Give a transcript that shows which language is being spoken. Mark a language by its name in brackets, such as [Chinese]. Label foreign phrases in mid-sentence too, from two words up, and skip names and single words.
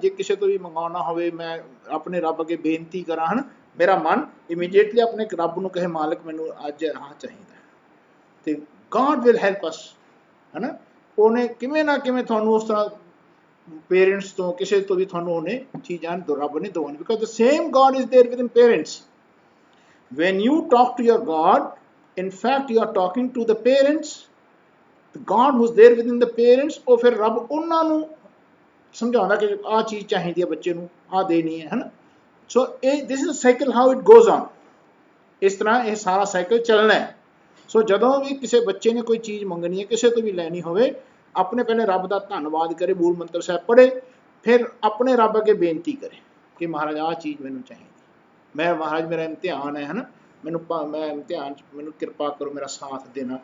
[Punjabi] ਜੇ ਕਿਸੇ ਤੋਂ ਵੀ ਮੰਗਵਾਉਣਾ ਹੋਵੇ, ਮੈਂ ਆਪਣੇ ਰੱਬ ਅੱਗੇ ਬੇਨਤੀ ਕਰਾਂ, ਹੈ ਨਾ, ਮੇਰਾ ਮਨ ਇਮੀਡੀਏਟਲੀ ਆਪਣੇ ਰੱਬ ਨੂੰ ਕਹੇ ਮਾਲਕ ਮੈਨੂੰ ਅੱਜ ਆਹ ਚਾਹੀਦਾ, ਤੇ [English] God will help us, [Punjabi] ਹੈ ਨਾ। ਉਹਨੇ ਕਿਵੇਂ ਨਾ ਕਿਵੇਂ ਤੁਹਾਨੂੰ ਉਸ ਤਰ੍ਹਾਂ ਪੇਰੈਂਟਸ ਤੋਂ ਕਿਸੇ ਤੋਂ ਵੀ ਤੁਹਾਨੂੰ ਉਹਨੇ ਚੀਜ਼ਾਂ ਰੱਬ ਨੇ ਦਵਾਉਣੀ, [English] because the same God is there within parents. when you talk to your God, in fact you are talking to the parents, the God who's there within the parents। [Punjabi] ਉਹ ਫਿਰ ਰੱਬ ਉਹਨਾਂ ਨੂੰ ਸਮਝਾਉਂਦਾ ਕਿ ਆਹ ਚੀਜ਼ ਚਾਹੀਦੀ ਹੈ ਬੱਚੇ ਨੂੰ, ਆਹ ਦੇਣੀ ਹੈ, ਨਾ। [English] ਸੋ this is a cycle how it goes on। [Punjabi] ਇਸ ਤਰ੍ਹਾਂ ਇਹ ਸਾਰਾ ਸਾਈਕਲ ਚੱਲਣਾ ਹੈ। ਸੋ ਜਦੋਂ ਵੀ ਕਿਸੇ ਬੱਚੇ ਨੇ ਕੋਈ ਚੀਜ਼ ਮੰਗਣੀ ਹੈ, ਕਿਸੇ ਤੋਂ ਵੀ ਲੈਣੀ ਹੋਵੇ, ਆਪਣੇ ਪਹਿਲੇ ਰੱਬ ਦਾ ਧੰਨਵਾਦ ਕਰੇ, ਮੂਲ ਮੰਤਰ ਸਾਹਿਬ ਪੜ੍ਹੇ, ਫਿਰ ਆਪਣੇ ਰੱਬ ਅੱਗੇ ਬੇਨਤੀ ਕਰੇ ਕਿ ਮਹਾਰਾਜ ਆਹ ਚੀਜ਼ ਮੈਨੂੰ ਚਾਹੀਦੀ, ਮੈਂ ਮਹਾਰਾਜ ਮੇਰਾ ਇਮਤਿਹਾਨ ਹੈ, ਨਾ, ਮੈਂ ਇਮਤਿਹਾਨ 'ਚ ਮੈਨੂੰ ਕਿਰਪਾ ਕਰੋ, ਮੇਰਾ ਸਾਥ ਦੇਣਾ।